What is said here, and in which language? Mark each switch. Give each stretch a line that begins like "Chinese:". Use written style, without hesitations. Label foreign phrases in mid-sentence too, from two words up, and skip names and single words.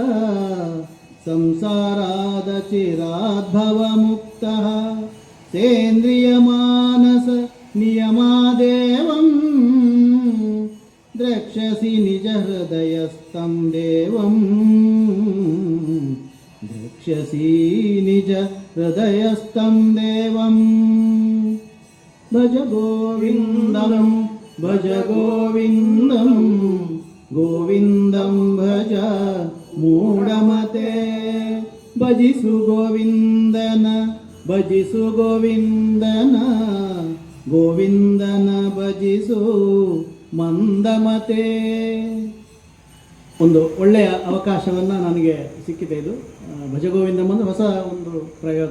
Sanskrit: संसाराद चिराद्भवमुक्तः सेन्द्रियमानस नियमादेवं द्रक्ष्यसि निज हृदयस्थं देवं द्रक्ष्यसि निज हृदयस्थं देवं भज गोविन्दं गोविन्दं भज मूढमते
Kannada: ಭಜಿಸು ಗೋವಿಂದನ ಭಜಿಸು ಗೋವಿಂದನ ಗೋವಿಂದನ ಭಜಿಸು ಮಂದಮತೆ. ಒಂದು ಒಳ್ಳೆಯ ಅವಕಾಶವನ್ನು ನನಗೆ ಸಿಕ್ಕಿದೆ. ಇದು ಭಜಗೋವಿಂದಂ ಒಂದು ಹೊಸ ಒಂದು ಪ್ರಯೋಗ.